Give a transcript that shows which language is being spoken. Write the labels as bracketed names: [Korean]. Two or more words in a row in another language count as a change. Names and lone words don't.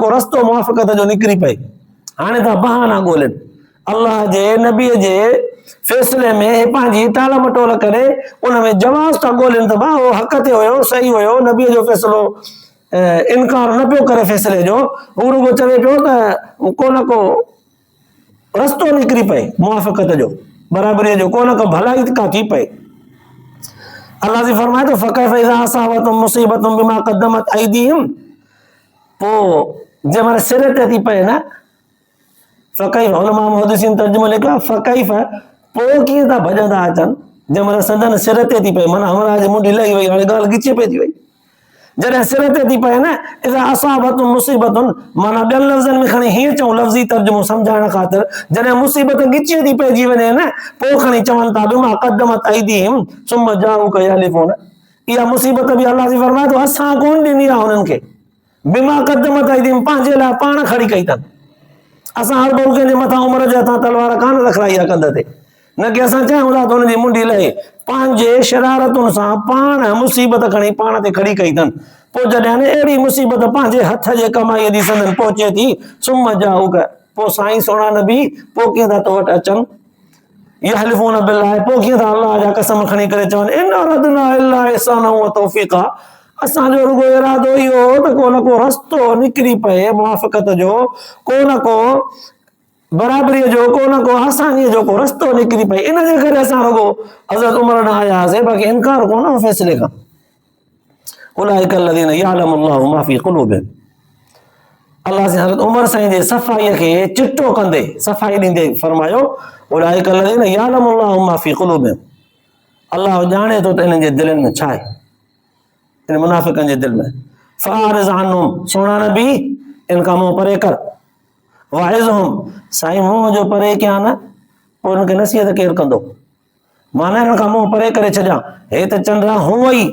[Sindhi] को रस्तो मुआफ़क़त जो निकिरी पए हाणे त बहाना ॻोल्हनि अलाह जे नबीअ जे फ़ैसिले में पंहिंजी टाल मटोल करे उन में जवाज़ था ॻोल्हनि त भाउ उहो हक़ ते हुयो सही हुयो नबीअ जो फ़ैसिलो इनकार न पियो करे फ़ैसिले जो हू रुगो चवे पियो त को न को रस्तो निकिरी पए मुआफ़क़त जो बराबरीअ जो को न को भलाई का थी पए अल्लाह जी फरमाए थो [Arabic] فكيف إذا أصابتهم مصيبة بما قدمت أيديهم [Sindhi] पोइ जंहिं महिल सिर ते थी पए न फ़कैफ़ उलमा मुहद्दिसीन तर्जुमो लिखियो आहे फ़कैफ़ पोइ कीअं था भॼंदा अचनि जंहिं महिल संदन सिर ते थी पए माना हमराह जी मुंडी लही वई हाणे ॻाल्हि गिचे पइजी वई जॾहिं सिर ते थी पए न [Arabic] إذا أصابتهم مصيبة [Sindhi] माना ॿियनि लफ़्ज़नि में खणी हीअं चऊं लफ़्ज़ी तर्जुमो सम्झाइण ख़ातिर जॾहिं मुसीबत गिचे थी पइजी वञे न पोइ खणी चवनि था [Arabic] بما قدمت أيديهم ثم جاءوك يحلفون [Sindhi] इहा मुसीबत बि अलाह जी फरमाए थो असां कोन ॾिनी आहे हुननि खे [Arabic] بما قدمت أيديهم [Sindhi] पंहिंजे लाइ पाण खड़ी कई अथनि असां हर बहु कंहिंजे मथां उमिरि जे हथां तलवार कान रखराई आहे कंध ते न की असां चाहियूं था त हुनजी मुंडी लहे पंहिंजे शरारतुनि सां पाण मुसीबत खणी पाण ते खड़ी कई अथनि पोइ जॾहिं अहिड़ी मुसीबत पंहिंजे हथ जे कमाईअ जी संदन पहुचे थी [Arabic] ثم جاءوك [Sindhi] पोइ साईं सोना नबी पोइ कीअं था तो वटि अचनि [Arabic] يحلفون بالله [Sindhi] पोइ कीअं था अलाह जा कसम खणी करे चवनि [Arabic] إن أردنا إلا إحسانا وتوفيقا [Sindhi] असांजो रुगो इरादो इहो त को न को रस्तो निकिरी पए मुआफ़क़त जो को न को बराबरीअ जो को न को आसानीअ जो को रस्तो निकिरी पए इन जे करे असां रुगो हज़रत उमर ॾांहुं आया हुआसीं बाक़ी इनकार कोन हो फ़ैसिले खां [Arabic] أولئك الذين يعلم الله ما في قلوبهم [Sindhi] अल्लाह से हज़रत उमर साईं जे सफ़ाईअ खे चिटो कंदे सफ़ाई ॾींदे फरमायो [Arabic] أولئك الذين يعلم الله ما في قلوبهم [Sindhi] अल्लाह ॼाणे थो त इन्हनि जे दिलनि में छा आहे इन मुनाफ़िकनि जे दिलि में [Arabic] فأعرض عنهم [Sindhi] सोना नबी इन खां मुंहुं परे कर वाइज़हुम साईं मुंहुं जो परे कयां न पोइ हिनखे नसीहत केरु कंदो माना हिन खां मुंहुं परे करे छॾियां हे त चंडा हूअं ई